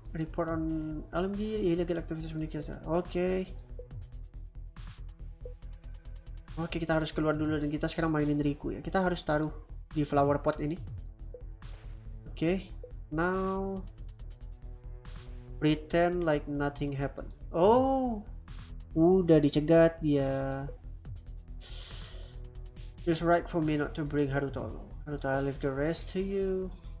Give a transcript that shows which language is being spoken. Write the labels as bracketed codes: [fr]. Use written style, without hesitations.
[en] Report on LMG illegal activities communication. [id] Oke, kita harus keluar dulu dan kita sekarang mainin Riku ya. Kita harus taruh di flower pot ini. [en] Oke, now pretend like nothing happened. [id] Oh, udah dicegat dia. [en] It's right for me not to bring Haruto along. Haruto, I leave the rest to you.